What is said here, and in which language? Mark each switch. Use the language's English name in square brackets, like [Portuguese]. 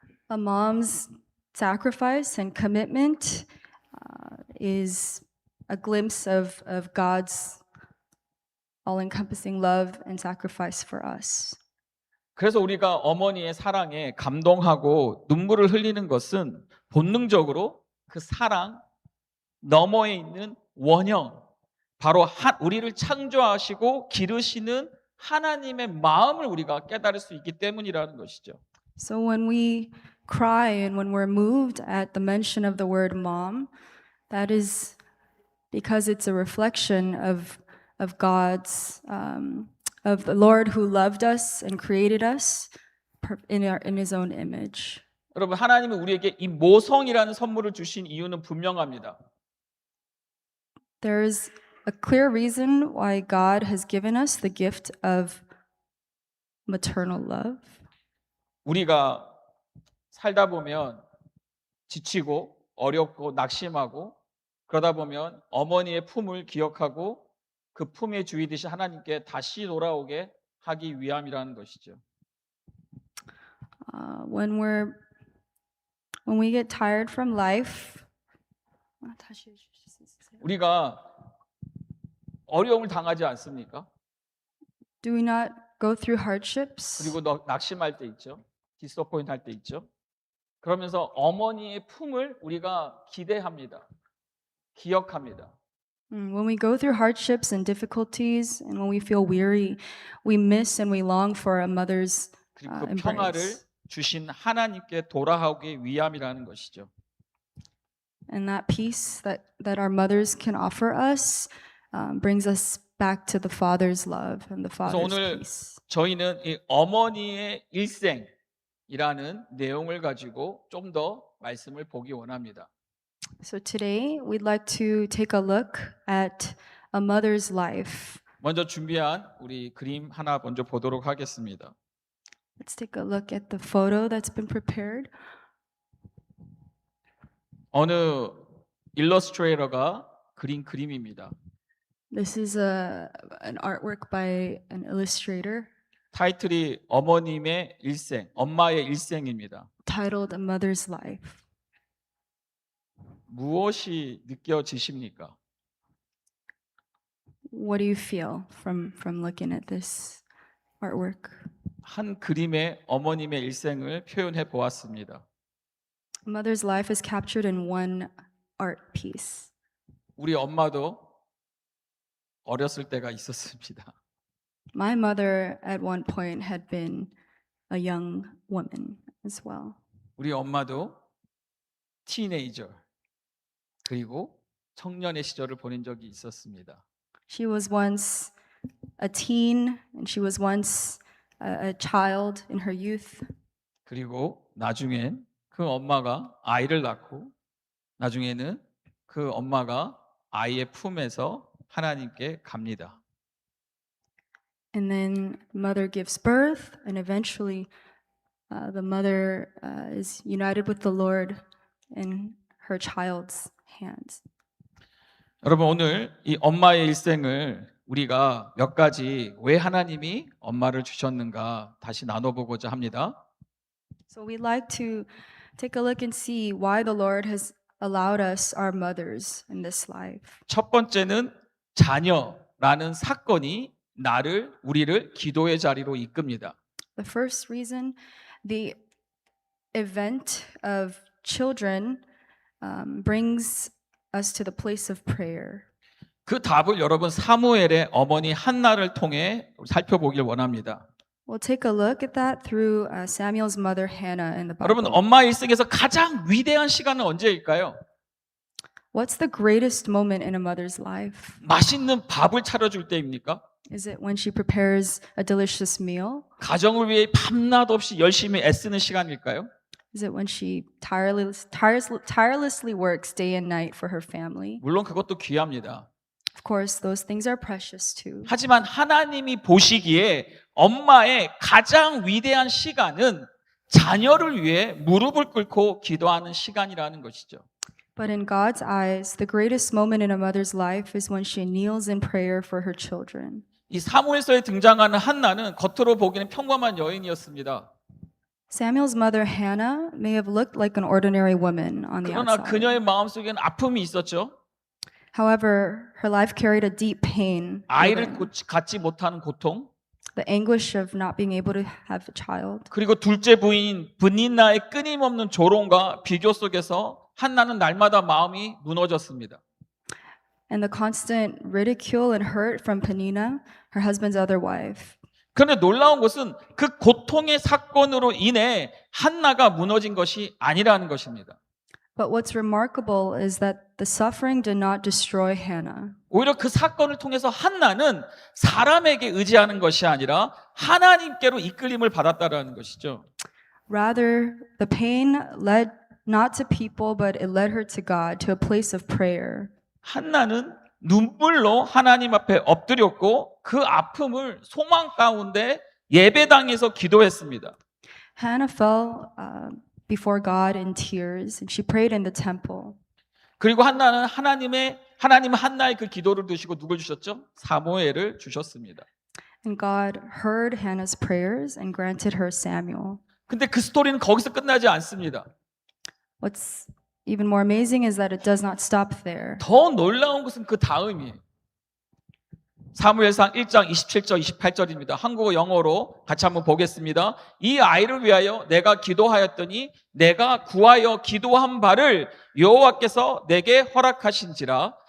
[English] A mom's sacrifice and commitment is a glimpse of God's all-encompassing love and sacrifice for us. [Korean] 그래서 우리가 어머니의 사랑에 감동하고 눈물을 흘리는 것은 본능적으로 그 사랑 너머에 있는 원형, 바로 우리를 창조하시고 기르시는 하나님의 마음을 우리가 깨달을 수 있기 때문이라는 것이죠. [English] So when we cry and when we're moved at the mention of the word mom, that is because it's a reflection of God's of the Lord who loved us and created us in His own image. [Korean] 여러분 하나님은 우리에게 이 모성이라는 선물을 주신 이유는 분명합니다. [English] There is a clear reason why God has given us the gift of maternal love. [Korean] 우리가 살다 보면 지치고 어렵고 낙심하고 그러다 보면 어머니의 품을 기억하고 그 품에 주이듯이 하나님께 다시 돌아오게 하기 위함이라는 것이죠. [English] When we get tired from life, [Korean] 다시 해주실 수 있으세요? 우리가 어려움을 당하지 않습니까? [English] Do we not go through hardships? [Korean] 그리고 낙심할 때 있죠. 디스어포인트 할 때 있죠. 그러면서 어머니의 품을 우리가 기대합니다. 기억합니다. [English] When we go through hardships and difficulties, and when we feel weary, we miss and we long for a mother's [Korean] 그리고 그 평화를 [English] embrace. [Korean] 주신 하나님께 돌아오기 위함이라는 것이죠. [English] And that peace that our mothers can offer us brings us back to the Father's love and the [Korean] 그래서 [English] Father's [Korean] 오늘 [English] peace. [Korean] 저희는 이 어머니의 일생이라는 내용을 가지고 좀 더 말씀을 보기 원합니다. [English] So today, we'd like to take a look at a mother's life. [Korean] 먼저 준비한 우리 그림 하나 먼저 보도록 하겠습니다. [English] Let's take a look at the photo that's been prepared. [Korean] 어느 일러스트레이터가 그린 그림입니다. [English] This is an artwork by an illustrator [Korean] 타이틀이 어머님의 일생, 엄마의 일생입니다. [English] titled A Mother's Life. [Korean] 무엇이 느껴지십니까? [English] What do you feel from looking at this artwork? [Korean] 한 그림에 어머님의 일생을 표현해 보았습니다. [English] A mother's life is captured in one art piece. [Korean] 우리 엄마도 어렸을 때가 있었습니다. [English] My mother at one point had been a young woman as well. [Korean] 우리 엄마도 티네이저 그리고 청년의 시절을 보낸 적이 있었습니다. [English] She was once a teen and she was once a child in her youth. [Korean] 그리고 나중엔 그 엄마가 아이를 낳고 나중에는 그 엄마가 아이의 품에서 하나님께 갑니다. [English] And then mother gives birth, and eventually the mother is united with the Lord in her child's hands. [Korean] 여러분 오늘 이 엄마의 일생을 우리가 몇 가지 왜 하나님이 엄마를 주셨는가 다시 나눠보고자 합니다. [English] So we'd like to take a look and see why the Lord has allowed us our mothers in this life. [Korean] 첫 번째는 자녀라는 사건이 우리를 기도의 자리로 이끕니다. [English] The first reason, the event of children brings us to the place of prayer. [Korean] 그 답을 여러분 사무엘의 어머니 한나를 통해 살펴보길 원합니다. [English] We'll take a look at that through Samuel's mother Hannah in the [Korean] 여러분 [English] Bible. [Korean] 엄마 일생에서 가장 위대한 시간은 언제일까요? [English] What's the greatest moment in a mother's life? [Korean] 맛있는 밥을 차려줄 때입니까? [English] Is it when she prepares a delicious meal? [Korean] 가정을 위해 밤낮 없이 열심히 애쓰는 시간일까요? [English] Is it when she tirelessly works day and night for her family? [Korean] 물론 그것도 귀합니다. [English] Of course, those things are precious too. [Korean] 하지만 하나님이 보시기에 엄마의 가장 위대한 시간은 자녀를 위해 무릎을 꿇고 기도하는 시간이라는 것이죠. [English] But in God's eyes, the greatest moment in a mother's life is when she kneels in prayer for her children. [Korean] 이 사무엘서에 등장하는 한나는 겉으로 보기에는 평범한 여인이었습니다. [English] Samuel's mother Hannah may have looked like an ordinary woman on the [Korean] 그러나 [English] outside. [Korean] 그녀의 마음속에는 아픔이 있었죠. [English] However, her life carried a deep pain, [Korean] 아이를 [English] within. [Korean] 갖지 못하는 고통, [English] The anguish of not being able to have a child. [Korean] 그리고 둘째 부인 브닌나의 끊임없는 조롱과 비교 속에서 한나는 날마다 마음이 무너졌습니다. [English] And the constant ridicule and hurt from Penina, her husband's other wife. [Korean] 그런데 놀라운 것은 그 고통의 사건으로 인해 한나가 무너진 것이 아니라는 것입니다. [English] But what's remarkable is that the suffering did not destroy Hannah. [Korean] 오히려 그 사건을 통해서 한나는 사람에게 의지하는 것이 아니라 하나님께로 이끌림을 받았다라는 것이죠. [English] Rather, the pain led not to people, but it led her to God, to a place of prayer. [Korean] 한나는 눈물로 하나님 앞에 엎드렸고 그 아픔을 소망 가운데 예배당에서 기도했습니다. [English] Hannah fell before God in tears, and she prayed in the temple. [Korean] 그리고 한나는 하나님 한나의 그 기도를 드시고 누굴 주셨죠? 사무엘을 주셨습니다. [English] And God heard Hannah's prayers and granted her Samuel. [Korean] 근데 그 스토리는 거기서 끝나지 않습니다. [English] What's even more amazing is that it does not stop there. [Korean] 더 놀라운 것은 그 다음이에요. 사무엘상 1장 27절 28절입니다. 한국어 영어로 같이 한번 보겠습니다. 이 아이를 위하여 내가 기도하였더니 내가 구하여 기도한 바를 여호와께서 내게 허락하신지라.